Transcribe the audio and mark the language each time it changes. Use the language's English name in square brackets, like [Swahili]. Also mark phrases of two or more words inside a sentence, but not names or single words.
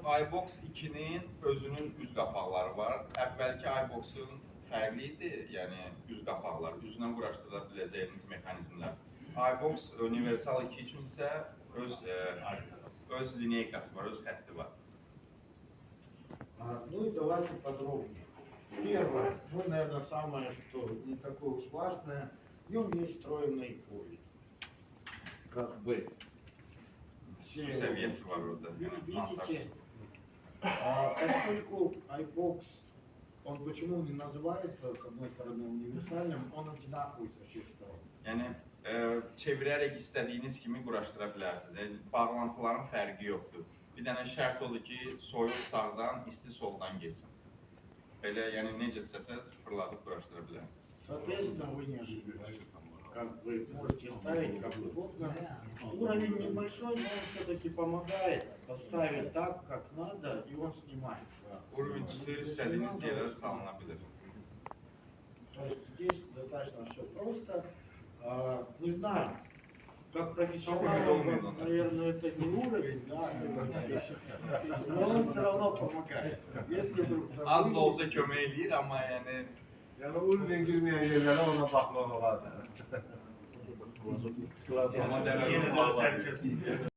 [Azerbaijani] iBox 2'nin özünün üz qapaqları var. Əvvəlki iBox-un fərqli idi, yəni üz qapaqları, üzlə quraşdırıla biləcəyiniz mexanizmlər. iBox Universal 2 üçün isə öz lineykası var, öz xətti var. [Russian] Ну и давайте подробнее. Первое, ну, наверное, самое, что не такое уж важное, в нем есть встроенный пульт. Как бы. Все [Azerbaijani] Seviyesi var orada. [Russian] видите, поскольку iBox, он почему не называется, с одной стороны, универсальным, он одинаковый со всех сторон. [Azerbaijani] Yəni, çevirərək istədiyiniz kimi quraşdıra bilərsiniz. Yəni, bağlantıların fərqi yoxdur. Bir dənə şərt odur ki, soyuq sağdan, isti soldan geçsin. Belə, yəni necə istəsəz fırladıb quraşdıra bilərsiniz. [Russian] Соответственно, вы не ошибетесь. Как вы можете ставить как удобно. Уровень небольшой, но он все-таки помогает поставить так, как надо, и он снимает. [Azerbaijani] Urovень 4 istədiyiniz yerə salına bilir. [Russian] То есть здесь достаточно все просто. Не знаю, как профессионал, наверное, это не уровень, да, но он все равно помогает. Если вдруг [Azerbaijani] Az da olsa kömək eləyir, amma yəni... Yəni, Urven girməyən yerlərə ona baxmaq olar. Amma dərəsi var.